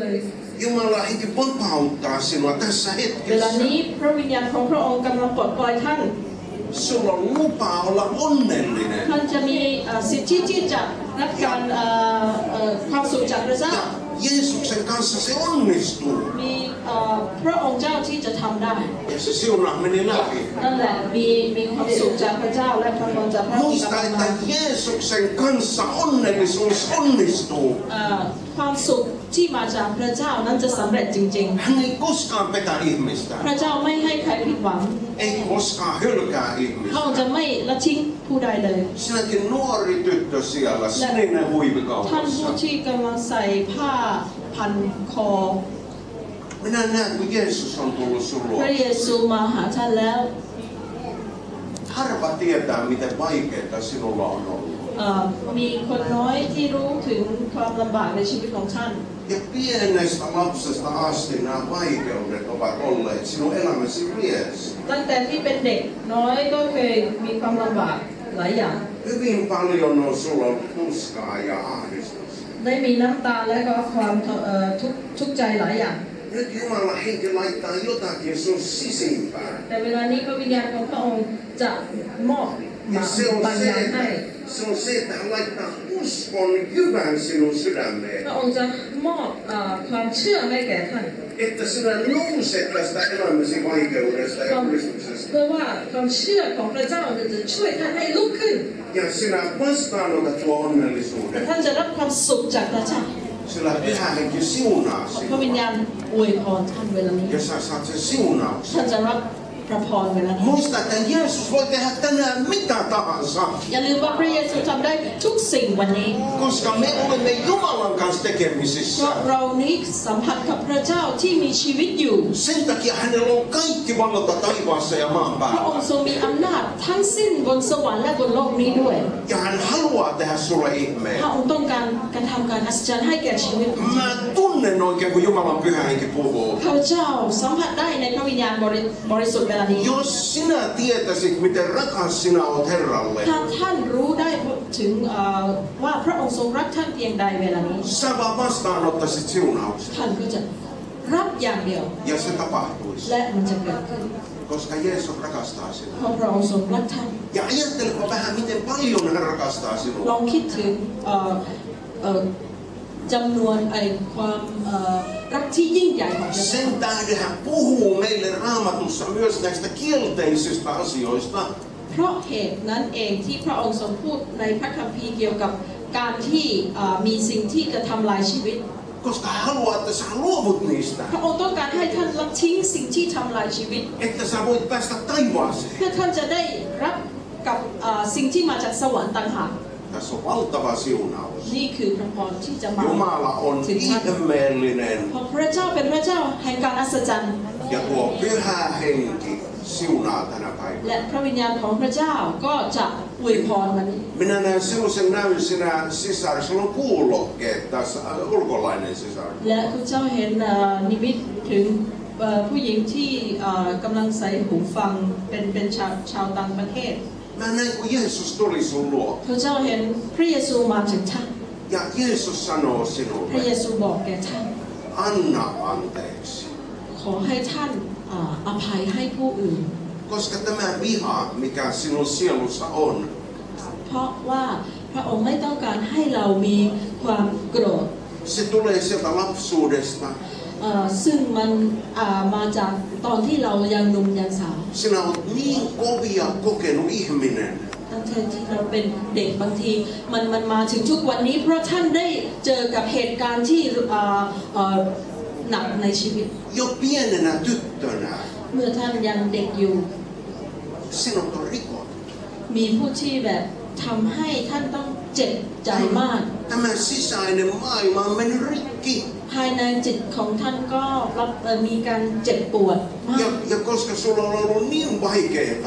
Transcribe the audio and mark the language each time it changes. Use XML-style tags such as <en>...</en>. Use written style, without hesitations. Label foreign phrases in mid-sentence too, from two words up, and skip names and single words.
<fi>Jumala henki vapauttaa sinua tässä</fi> <th>เวลา</th> <fi>hetkessä.</fi> <th>นี้พระวิญญาณของพระองค์กำลังปลดปล่อยท่าน</th> <fi>Sulla on lupa olla onnellinen.</fi> <th>ท่านจะมีสิทธิที่จะรับการความสุขจากพระเจ้า</th> <fi>Ja Jeesuksen kanssa se onnistuu.</fi> <th>มีพระองค์เจ้าที่จะทำได้</th> <fi>Ja se siunaa meni läpi.</fi> <th>นั่นแหละมีความสุขจากพระเจ้าและพระพรจากพระองค์</th> <fi>Muista,</fi> <th>กำลังมา</th> <fi>että Jeesuksen kanssa onnellisuus onnistuu.</fi> <th>ความสุขที่มาจากพระเจ้านั้นจะสำเร็จจริง</th> <fi>Hän ei koskaan petä ihmistä.</fi> <th>ๆ พระเจ้าไม่ให้ใครผิดหวัง</th> <fi>Ei koskaan hylkää</fi> <th>พระองค์จะ</th> <fi>ihmistä.</fi> <th>ไม่ละทิ้งผู้ใดเลย</th> <fi>Sinäkin nuori tyttö siellä, sininen</fi> <th>ท่านผู้</th> <fi>huivikaupassa.</fi> <th>ที่กำลังใส่ผ้าพันคอ</th> <fi>Minä näen, kun Jeesus on tullut sun</fi> <th>พ</th> <fi>luo.</fi> <th>ระเยซูมาหาท่านแล้ว</th> <fi>Harva tietää, miten vaikeaa sinulla on ollut.</fi> <th>มีคนน้อยที่รู้ถึงความลำบากในชีวิตของท่าน</th> <fi>Ja pienestä lapsesta asti nämä vaikeudet ovat olleet sinun elämäsi riesi.</fi> <th>ตั้งแต่ที่เป็นเด็กน้อยก็เคยมีความลำบากหลายอย่าง</th> <fi>Hyvin paljon on sulla ollut tuskaa ja ahdistusta.</fi> <th>ได้มีน้ำตาและก็ความทุกข์ใจหลายอย่าง</th> <fi>Nyt Jumala henki laittaa jotakin sun sisimpään.</fi> <th>แต่เวลานี้พระวิญญาณของพระองค์จะมอบ</th> <fi>Ja se</fi> <th>บางอย่างให้</th> <fi>on se, että hän laittaa uskon jyvän sinun sydämeen.</fi> <th>พระองค์จะมอบความเชื่อให้แก่ท่าน</th> <fi>Että sinä nouset tästä elämäsi vaikeudesta ja kuristuksesta.</fi> <th>เพื่อว่าความเชื่อของพระเจ้าจะช่วยท่านให้ลุกขึ้น</th> <fi>Ja sinä vastaanotat tuo</fi> <th>และ</th> <fi>onnellisuuden.</fi> <th>ท่านจะรับความสุขจากพระเจ้า</th> <fi>Sillä Pyhä Henki siunaa</fi> <th>พระวิญ</th> <fi>sinua.</fi> <th>ญาณอวยพรท่านเวลานี้</th> <fi>Ja sä saat sen siunauksen.</fi> <th>ท่านจะรับพระพรเวลานี้</th> <fi>Muista, että Jeesus voi tehdä tänään mitä tahansa.</fi> <th>อย่าลืมว่าพระเยซูทำได้ทุกสิ่งวันนี้</th> <fi>Koska me olemme Jumalan kanssa</fi> <th>เพราะ</th> <fi>tekemisissä.</fi> <th>เรานี้สัมผัสกับพระเจ้าที่มีชีวิตอยู่</th> <fi>Sen takia hänellä on kaikki vallata taivaassa ja maan</fi> <th>พระอง</th> <fi>päällä.</fi> <th>ค์ทรงมีอำนาจทั้งสิ้นบนสวรรค์และบนโลกนี้ด้วย</th> <fi>Ja hän haluaa tehdä sulle</fi> <th>พ</th> <fi>ihmeen.</fi> <th>ระองค์ต้องการการทำการอัศจรรย์ให้แก่ชีวิตของท่าน</th> <fi>Mä tunnen oikein, kun Jumalan Pyhä Henki puhuu.</fi> <th>ข้าพเจ้าสัมผัสได้ในพระวิญญาณบริสุทธิ์เวลานี้</th> <fi>Jos sinä tietäisit, miten rakas sinä olet Herralle,</fi> <th>ถ้าท่านรู้ได้ถึงว่าพระองค์ทรงรักท่านเพียงใดเวลานี้</th> <fi>sä vaan vastaanottaisit siunauksen.</fi> <th>ท่านก็จะรับอย่างเดียว</th> <fi>Ja se tapahtuisi.</fi> <th>และมันจะเกิดขึ้น</th> <fi>Koska Jeesus rakastaa</fi> <th>เพ</th> <fi>sinua.</fi> <th>ราะพระองค์ทรงรักท่าน</th> <fi>Ja ajattelepa vähän, miten paljon hän rakastaa</fi> <th>ล</th> <fi>sinua.</fi> <th>องคิดถึงจำนวนความรักที่ยิ่งใหญ่ของพระเจ้า</th> <fi>Sen tähden hän puhuu meille Raamatussa myös näistä kielteisistä asioista.</fi> <th>เพราะเหตุนั้นเองที่พระองค์ทรงพูดในพระคัมภีร์เกี่ยวกับการที่มีสิ่งที่จะทำลายชีวิต</th> <fi>Koska hän haluaa, että sä luovut niistä.</fi> <th>พระองค์ต้องการให้ท่านละทิ้งสิ่งที่ทำลายชีวิต</th> <fi>Että sä voit päästä taivaaseen.</fi> <th>เพื่อท่านจะได้รับกับสิ่งที่มาจากสวรรค์ต่างหาก</th> <fi>Tässä on valtava siunaus.</fi> <th>นี่คือพระพรที่จะมา</th> <fi>Jumala on</fi> <th>ถึงท่าน</th> <fi>ihmeellinen.</fi> <th>เพราะพระเจ้าเป็นพระเจ้าแห่งการอัศจรรย์</th> <fi>Ja tuo Pyhä Henki siunaa tänä päivänä.</fi> <th>และพระวิญญาณของพระเจ้าก็จะอวยพรวันนี้</th> <fi>Minä näen sellaisen näyn sinä sisar. Sulla on kuulokkeet tässä, ulkolainen sisar.</fi> <th>และคุณเจ้าเห็นนิมิตถึงผู้หญิงที่กำลังใส่หูฟังเป็นชาวต่างประเทศ</th> <fi>Mä näin, kun Jeesus tuli sun luo.</fi> <th>พระเจ้าเห็นพระเยซูมาถึงท่าน</th> <fi>Ja Jeesus sanoo</fi> <th>พระเย</th> <fi>sinulle,</fi> <th>ซูบอกแก่ท่าน</th> <fi>anna anteeksi.</fi> <th>ขอให้ท่านอภัยให้ผู้อื่น</th> <fi>Koska tämä viha, mikä sinun sielussa on,</fi> <th>เพราะว่าพระองค์ไม่ต้องการให้เรามีความโกรธ</th> <fi>se tulee sieltä lapsuudesta.</fi> <th>ซึ่งมันมาจากตอนที่เรายังหนุ่มยังสาว</th> <fi>Sinä olet niin kovia kokenut ihminen.</fi> <th>ตั้งแต่ที่เราเป็นเด็กบางทีมันมาถึงทุกวันนี้เพราะท่านได้เจอกับเหตุการณ์ที่หนักในชีวิต</th> <fi>Jo pienenä tyttönä</fi> <th>เมื่อท่านยังเด็กอยู่</th> <fi>sinut on rikottu.</fi> <th>มีผู้ที่แบบทำให้ท่านต้องเจ็บใจมาก</th> <fi>Tämä sisäinen maailma on mennyt rikki.</fi> <th>ภายในจิตของท่านก็มีการเจ็บปวดมาก</th> <fi>Ja koska sulla on ollut niin vaikeaa.</fi>